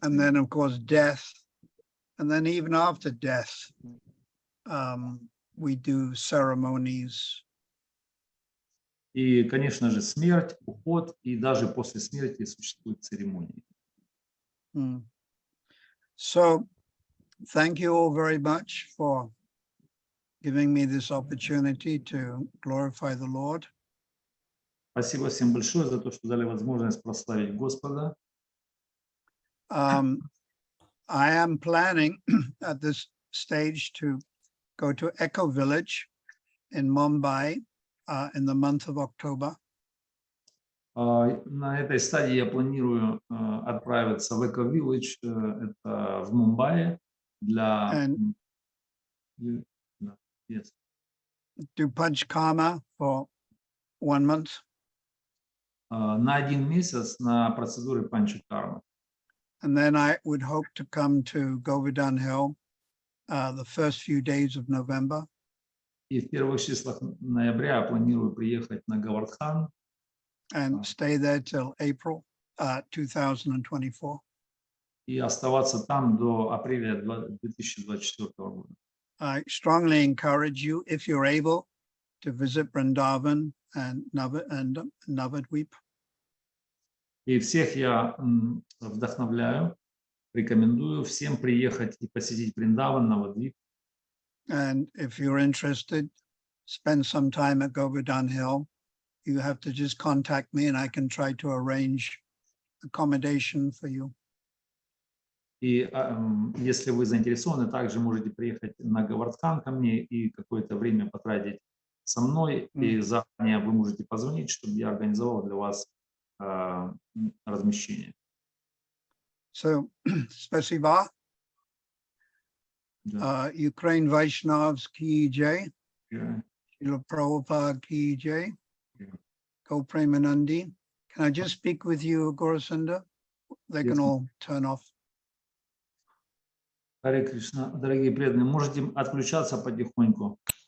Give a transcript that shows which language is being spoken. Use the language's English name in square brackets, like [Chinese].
[English] And then, of course, death. And then even after death, we do ceremonies. [Russian] И, конечно же, смерть, уход, и даже после смерти существуют церемонии. [English] So, thank you all very much for giving me this opportunity to glorify the Lord. [Russian] Спасибо всем большое за то, что дали возможность прославить Господа. [English] I am planning at this stage to go to Echo Village in Mumbai in the month of October. [Russian] На этой стадии я планирую отправиться в Echo Village, это в Мумбаи, для yes. [English] Do Panchkarma for 1 month. [Russian] На 1 месяц на процедуры панчакармы. [English] And then I would hope to come to Govardhan Hill the first few days of November. [Russian] И в первых числах ноября я планирую приехать на Говардхан. [English] And stay there till April 2024. [Russian] И оставаться там до апреля 2024 года. [English] I strongly encourage you, if you're able, to visit Vrindavan and Navadvip. [Russian] И всех я вдохновляю, рекомендую всем приехать и посетить Вриндаван, Навадвип. [English] And if you're interested, spend some time at Govardhan Hill. You have to just contact me and I can try to arrange accommodation for you. [Russian] И если вы заинтересованы, также можете приехать на Говардхан ко мне и какое-то время потратить со мной. И заранее вы можете позвонить, чтобы я организовал для вас размещение. [English] So, [Russian] спасибо. [Hindi] Ukraine Vaishnavas ki jai. Srila Prabhupada ki jai. [English] Go Premanandi. Can I just speak with you, Gaurasunda? They can all turn off. [Russian] Харе Кришна, дорогие преданные, можете отключаться потихоньку.